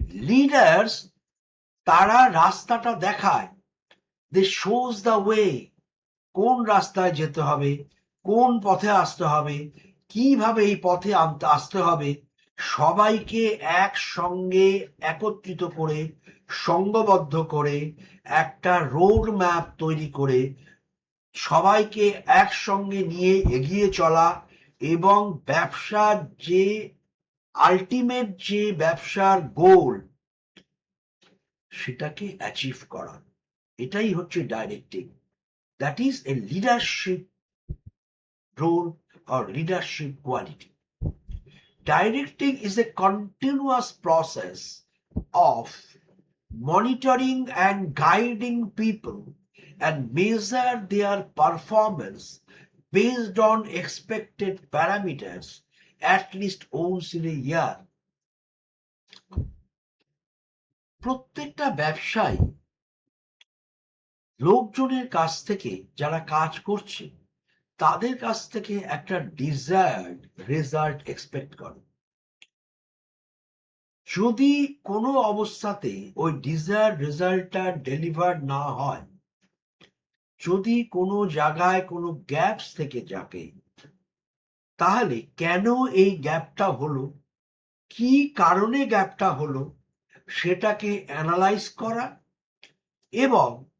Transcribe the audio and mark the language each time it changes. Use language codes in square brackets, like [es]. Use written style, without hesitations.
[bn] Leaders তারা রাস্তাটা দেখায়, [en] they shows the way, [bn] কোন রাস্তায় যেতে হবে, কোন পথে আসতে হবে, কিভাবে এই পথে আসতে হবে, সবাইকে একসঙ্গে একত্রিত করে, সংঘবদ্ধ করে, একটা রোড ম্যাপ তৈরি করে সবাইকে একসঙ্গে নিয়ে এগিয়ে চলা এবং ব্যবসার যে আলটিমেট যে ব্যবসার গোল, সেটাকে অ্যাচিভ করা, এটাই হচ্ছে directing. [en] That is a leadership role or leadership quality. Directing is a continuous process of monitoring and guiding people and measure their performance based on expected parameters at least once in a year. [bn] প্রত্যেকটা ব্যবসায় লোকজনের কাছ থেকে, যারা কাজ করছে তাদের কাছ থেকে একটা ডিজায়ার্ড রেজাল্ট এক্সপেক্ট করে। যদি কোনো অবস্থাতে ওই ডিজায়ার্ড রেজাল্টটা ডেলিভার না হয়, যদি কোনো জায়গায় কোনো গ্যাপস থেকে যাবে, তাহলে কেন এই গ্যাপটা হলো, কি কারণে গ্যাপটা হলো, সেটাকে অ্যানালাইজ করা এবং